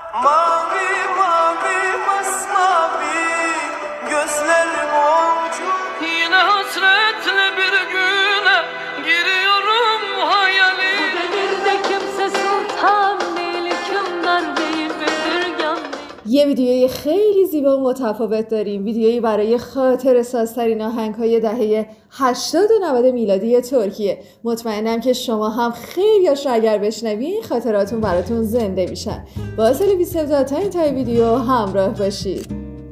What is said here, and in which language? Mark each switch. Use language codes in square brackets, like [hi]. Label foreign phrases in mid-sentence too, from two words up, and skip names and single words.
[tr] Mavi mavi masmavi gözlerim olcu. Yine hasretle bir güne giriyorum hayali. Bu devirde kimse sultan değil, hükümdar değil, bezirgan değil. [fa] یه ویدیوی خیلی زیبا و متفاوت داریم، ویدیویی برای خاطره سازترین آهنگ‌های دهه 80 و 90 میلادی ترکیه. مطمئنم که شما هم خیلی‌هاش رو اگر بشنوین خاطراتون براتون زنده میشن. با سال 2017 تا انتهای ویدیو همراه باشید.